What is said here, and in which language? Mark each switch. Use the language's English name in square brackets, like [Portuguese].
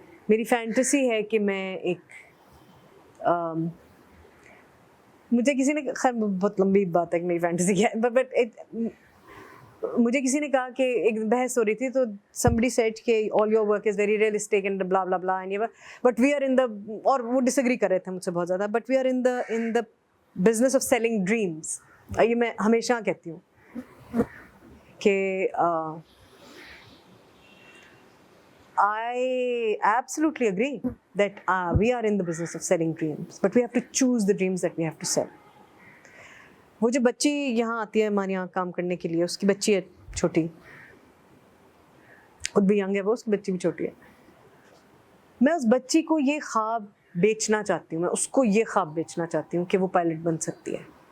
[Urdu] میری فینٹیسی ہے کہ میں مجھے کسی نے, خیر بہت لمبی بات ہے کہ میری فینٹیسی کیا ہے, بٹ مجھے کسی نے کہا کہ ایک بحث ہو رہی تھی, تو [English] somebody said [Urdu] کہ [English] all your work is very realistic and blah blah blah, but we are in the, [Urdu] اور وہ ڈسیگری کر رہے تھے مجھ سے بہت زیادہ, [English] but we are in the business of selling dreams. [Urdu] یہ میں ہمیشہ کہتی ہوں کہ [English] I absolutely agree that we are in the business of selling dreams, but we have to choose the dreams that we have to sell. [Urdu] وہ جو بچی یہاں آتی ہے ہمارے یہاں کام کرنے کے لیے, اس کی بچی ہے چھوٹی, خود بھی ینگ ہے وہ, اس کی بچی بھی چھوٹی ہے. میں اس بچی کو یہ خواب بیچنا چاہتی ہوں, میں اس کو یہ خواب بیچنا چاہتی ہوں کہ وہ پائلٹ بن سکتی ہے.